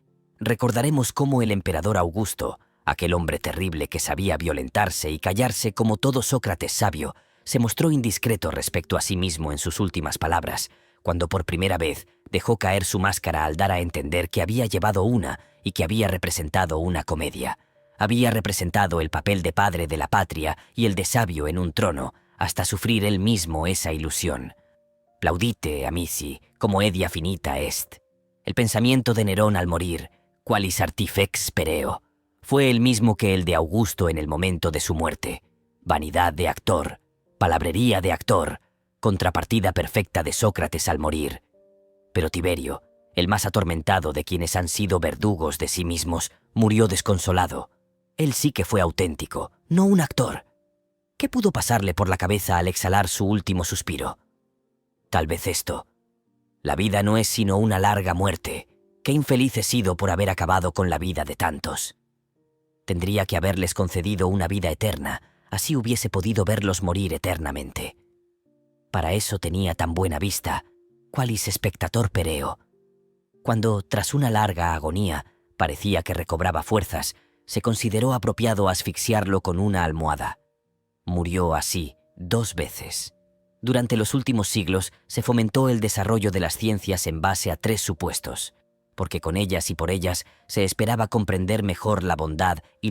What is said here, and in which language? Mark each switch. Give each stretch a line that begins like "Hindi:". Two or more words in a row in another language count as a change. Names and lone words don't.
Spanish: Recordaremos cómo el emperador Augusto, aquel hombre terrible que sabía violentarse y callarse como todo Sócrates sabio, se mostró indiscreto respecto a sí mismo en sus últimas palabras, cuando por primera vez dejó caer su máscara al dar a entender que había llevado una y que había representado una comedia. Había representado el papel de padre de la patria y el de sabio en un trono, hasta sufrir él mismo esa ilusión.
Latin: Plaudite, amici, como edia finita est.
Spanish: El pensamiento de Nerón al morir,
Latin: qualis artifex pereo,
Spanish: fue el mismo que el de Augusto en el momento de su muerte. Vanidad de actor, palabrería de actor, contrapartida perfecta de Sócrates al morir. Pero Tiberio, el más atormentado de quienes han sido verdugos de sí mismos, murió desconsolado. Él sí que fue auténtico, no un actor. ¿Qué pudo pasarle por la cabeza al exhalar su último suspiro? Tal vez esto: la vida no es sino una larga muerte. Qué infeliz he sido por haber acabado con la vida de tantos. Tendría que haberles concedido una vida eterna, así hubiese podido verlos morir eternamente. Para eso tenía tan buena vista,
Latin: qualis spectator pereo.
Spanish: Cuando, tras una larga agonía, parecía que recobraba fuerzas, se consideró apropiado asfixiarlo con una almohada. Murió así 2 veces. Durante los últimos siglos se fomentó el desarrollo de las ciencias en base a 3 supuestos, porque con ellas y por ellas se esperaba comprender mejor la bondad y